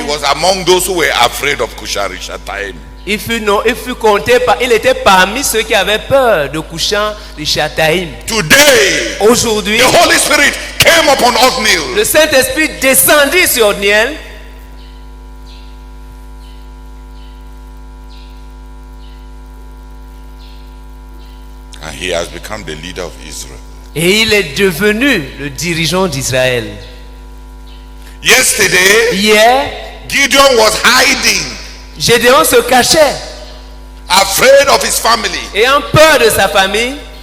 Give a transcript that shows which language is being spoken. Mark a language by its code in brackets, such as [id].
[en] he was among those who were afraid of Kushan-Rishathaim. [fr] Il fut compté il était parmi ceux qui avaient peur de Kushan-Rishathaim. [en] Today, [fr] aujourd'hui, [en] the Holy Spirit came upon Othniel. [fr] Le Saint-Esprit descendit sur Othniel. [en] And he has become the leader of Israel. [fr] Et il est devenu le dirigeant d'Israël. [en] Yesterday, [fr] hier, [en] Gideon was hiding. [fr] Gédéon se cachait, [en] afraid of his family, [fr] ayant peur de sa famille,